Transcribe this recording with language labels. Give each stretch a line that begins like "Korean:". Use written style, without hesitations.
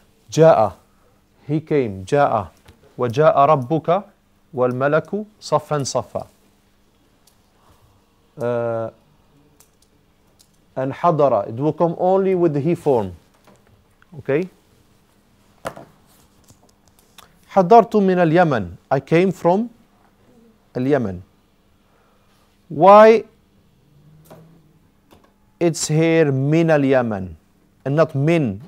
Arabic: جاء,
English: he came,
Arabic: جاء, وجاء ربك والملك صفا صفا.
English: And حضر, it will come only with the he form. Okay?
Arabic: حضرت من اليمن,
English: I came from
Arabic: اليمن.
English: Why it's here min al-Yaman and not min?